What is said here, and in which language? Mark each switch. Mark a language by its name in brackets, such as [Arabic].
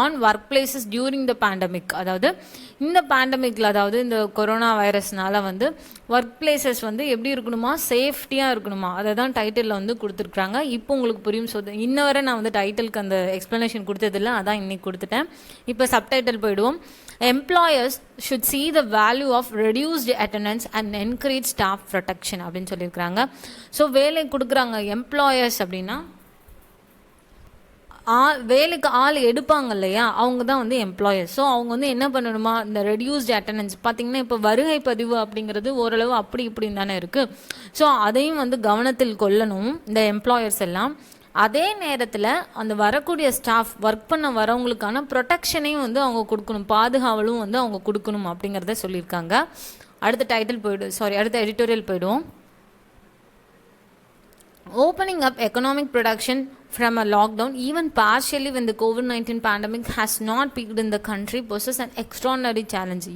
[English] on work places during the pandemic, [Tamil] அதாவது இந்த பேண்டமிக்கில், அதாவது இந்த கொரோனா வைரஸ்னால வந்து ஒர்க் பிளேசஸ் வந்து எப்படி இருக்கணுமா, சேஃப்டியாக இருக்கணுமா, அதை தான் டைட்டிலில் வந்து கொடுத்துருக்குறாங்க. இப்போ உங்களுக்கு புரியும். ஸோ இன்ன வரை நான் வந்து டைட்டிலுக்கு அந்த எக்ஸ்ப்ளனேஷன் கொடுத்ததில்லை, அதான் இன்னைக்கு கொடுத்துட்டேன். இப்போ சப்டைட்டில் போயிடுவோம். [English] Employers should see the value of reduced attendance and encourage staff protection [Tamil] அப்படின்னு சொல்லியிருக்கிறாங்க. ஸோ வேலை கொடுக்குறாங்க எம்ப்ளாயர்ஸ் அப்படின்னா, வேலைக்கு ஆள் எடுப்பாங்க இல்லையா, அவங்க தான் வந்து எம்ப்ளாயர்ஸ். ஸோ அவங்க வந்து என்ன பண்ணணுமா, இந்த ரெடியூஸ்டு அட்டண்டன்ஸ் பார்த்திங்கன்னா, இப்போ வருகை பதிவு அப்படிங்கிறது ஓரளவு அப்படி இப்படின்னு தானே இருக்குது. ஸோ அதையும் வந்து கவனத்தில் கொள்ளணும் இந்த எம்ப்ளாயர்ஸ் எல்லாம். அதே நேரத்தில் அந்த வரக்கூடிய ஸ்டாஃப், ஒர்க் பண்ண வரவங்களுக்கான ப்ரொடெக்ஷனையும் வந்து அவங்க கொடுக்கணும், பாதுகாவலும் வந்து அவங்க கொடுக்கணும் அப்படிங்கிறத சொல்லியிருக்காங்க. அடுத்த எடிட்டோரியல் போய்டுவோம். [English] Opening up economic production from a lockdown, even partially when the COVID-19 pandemic has not peaked in the country, poses an extraordinary challenge.